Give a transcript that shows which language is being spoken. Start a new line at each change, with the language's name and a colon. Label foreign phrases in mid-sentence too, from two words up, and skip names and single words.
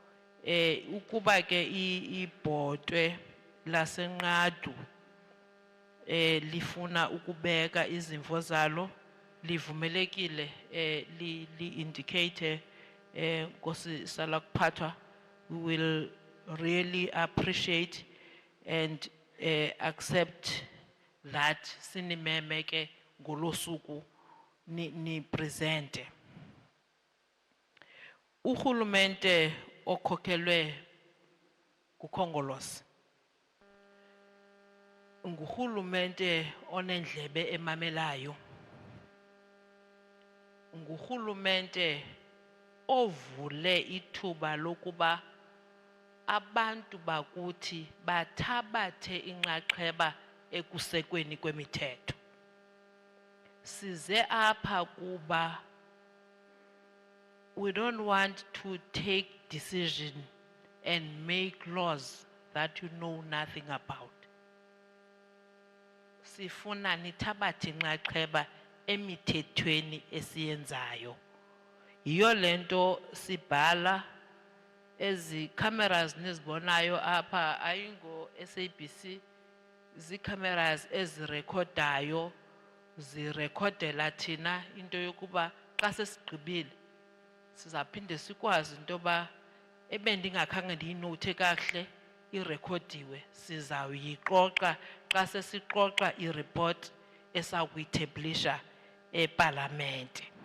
Xhosa: Ukuba ke ibhotwe laseNqadu lifuna ukubeka izimvo zalo, livumelekile li indicate Nkosi Salakphatwa,
English: we will really appreciate and accept that
Xhosa: sinimeme ke ngolosuku ni presente. Uhulumente okhokelwe kuKhongolose nguhulumente onendlebe emamelayo, nguhulumente ovule ithuba lokuba abantu bakuthi bathabathe inxaxheba ekusekweni kwemithetho. Size apha kuba
English: we don't want to take decision and make laws that you know nothing about.
Xhosa: Sifuna nithabathe inxaxheba emithethweni esiyenzayo. Yiyo lento sibhala ezi cameras nizibonayo apha ayingo SABC, zi cameras ezirekhodayo zirekhodela thina into yokuba xa sesigqibile sizaphinde sikwazi into ba ebendingakhange ndiyinote kahle irekhodiwe, sizawuyixoxa xa sesixoxa ireport esakuyitheblisha eParlamente.